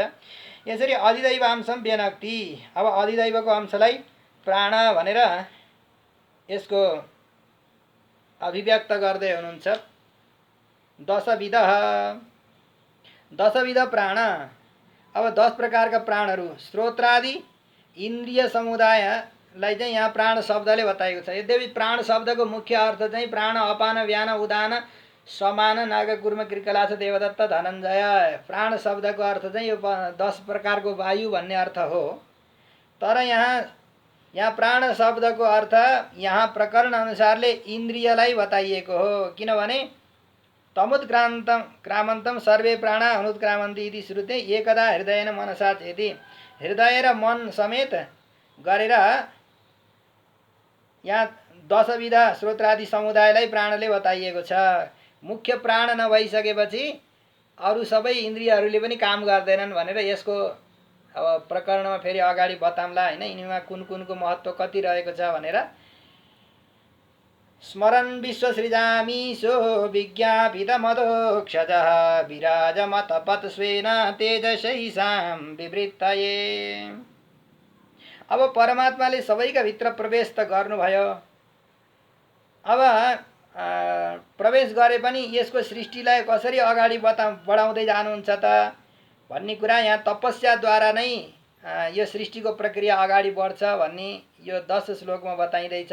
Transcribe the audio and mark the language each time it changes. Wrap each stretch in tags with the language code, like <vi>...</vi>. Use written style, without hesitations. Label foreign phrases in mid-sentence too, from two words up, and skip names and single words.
<ne>यसरी</ne> <sa>अधिदैवांशम व्यनक्ति,</sa> <ne>अब अधिदैवको अंशलाई प्राण भनेर यसको अभिव्यक्त गर्दै हुनुहुन्छ। दशविध प्राण, अब 10 प्रकारका प्राणहरू श्रोत्रादि इन्द्रिय समुदायलाई चाहिँ यहाँ प्राण शब्दले बताएको छ। यद्यपि प्राण शब्दको मुख्य अर्थ चाहिँ प्राण अपान व्यान उदान समान नाग कुर्म कृकलास देवदत्त धनञ्जय, प्राण शब्दको अर्थ चाहिँ यो 10 प्रकारको वायु भन्ने अर्थ हो। तर यहाँ प्राण शब्दको अर्थ यहाँ प्रकरण अनुसारले इन्द्रियलाई बताइएको हो।</ne> <sa>किनभने तमुत्क्रामन्तम सर्वे प्राण अनुत्क्रामन्ति इति श्रुते एकदा हृदयेन मनसा चेति,</sa> <ne>हृदय र मन समेत गरेर यहाँ 10 विधा श्रोत्रादि समुदायलाई प्राणले बताइएको छ। मुख्य प्राण नभइसकेपछि अरू सबै इन्द्रियहरूले पनि काम गर्दैनन् भनेर यसको अब प्रकरणमा फेरि अगाडि बताउँला होइन। यिनीमा कुन कुनको महत्त्व कति रहेको छ भनेर।</ne> <sa>स्मरन् विश्व सृजामीशो विज्ञापित मदोक्षजः विराजमतपत् स्वेन तेजसैसां विवृत्तये।</sa> <ne>अब परमात्माले सबैका भित्र प्रवेश त गर्नुभयो, अब प्रवेश गरे पनि यसको सृष्टिलाई कसरी अगाडि बढाउँदै जानुहुन्छ त भन्ने कुरा यहाँ तपस्याद्वारा नै यो सृष्टिको प्रक्रिया अगाडि बढ्छ भन्ने यो 10 श्लोकमा बताइँदैछ।</ne>